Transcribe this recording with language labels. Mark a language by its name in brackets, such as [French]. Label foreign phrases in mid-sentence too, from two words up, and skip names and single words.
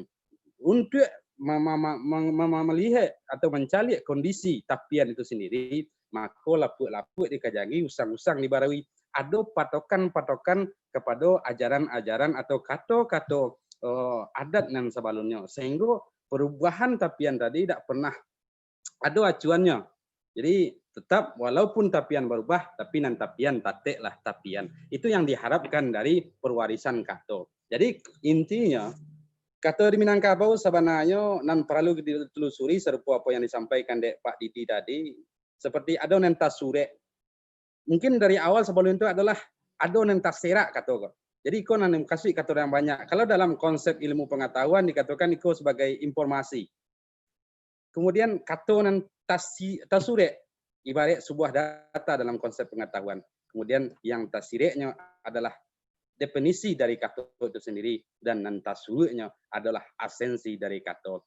[Indonesian] Untuk melihat atau mencari kondisi tapian itu sendiri, maka [Minangkabau] lapuk-lapuk dikajangi, usang-usang dibarui. [Indonesian] Ada patokan-patokan kepada ajaran-ajaran atau kato-kato adat yang sebelumnya. Sehingga perubahan tapian tadi tidak pernah ada acuannya. Jadi tetap walaupun tapian berubah, tapi [Minangkabau] nan tapian tateklah tapian. [Indonesian] Itu yang diharapkan dari perwarisan kato. Jadi intinya kato di Minangkabau sebenarnya nan perlu ditelusuri serupa apa yang disampaikan Dek Pak Didi tadi. Seperti [Minangkabau] ada nan tasure. [Indonesian] Mungkin dari awal sebelum itu adalah [Minangkabau] ada nan taserak kato. [Indonesian] Jadi [Minangkabau] iko nan kasih kato [Indonesian] yang banyak. Kalau dalam konsep ilmu pengetahuan dikatakan iko sebagai informasi. Kemudian [Minangkabau] kato nan tasure [Indonesian] ibarat sebuah data dalam konsep pengetahuan. Kemudian yang tasireknya adalah definisi dari kato itu sendiri dan nan tasurenya adalah esensi dari kato.